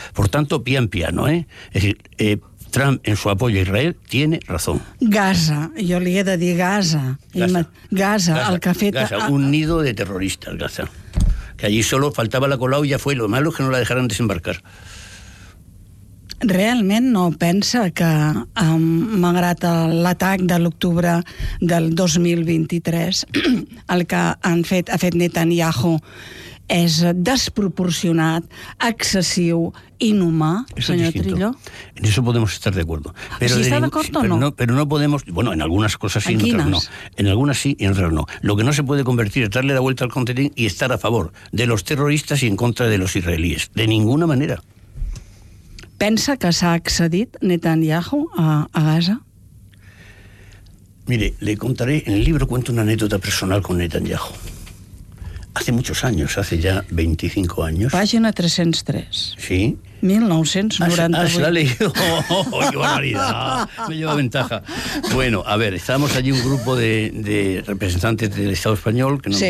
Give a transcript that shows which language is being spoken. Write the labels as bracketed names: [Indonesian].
[Spanish] Por tanto, [Italian] pian piano, [Spanish] ¿eh? Es decir, Trump, en su apoyo a Israel, tiene razón. Gaza, yo le he de decir Gaza. [Catalan] Gaza, el que ha fet... [Spanish] Gaza, un nido de terroristas, Gaza. Que allí solo faltaba la Colau y ya fue. Lo malo es que no la dejaran desembarcar. [Catalan] Realment no pensa que, malgrat l'atac de l'octubre del 2023, el que ha fet Netanyahu és desproporcionat, excessiu, inhumà, senyor Trillo? [Spanish] En eso podemos estar de acuerdo. Pero ¿está de acuerdo o no? Pero no podemos... Bueno, en algunas cosas sí, en otras no. En algunas sí y en otras no. Lo que no se puede convertir es darle la vuelta al contenido y estar a favor de los terroristas y en contra de los israelíes. De ninguna manera. [Catalan] ¿Pensa que s'ha accedit Netanyahu a Gaza? [Spanish] Mire, le contaré, en el libro cuento una anécdota personal con Netanyahu. Hace muchos años, hace ya 25 años. Página 303. Sí. 1998. Ah, se la ha leído. Oh, ¡qué barbaridad! Me lleva ventaja. Bueno, a ver, estábamos allí un grupo de representantes del Estado español que nos sí.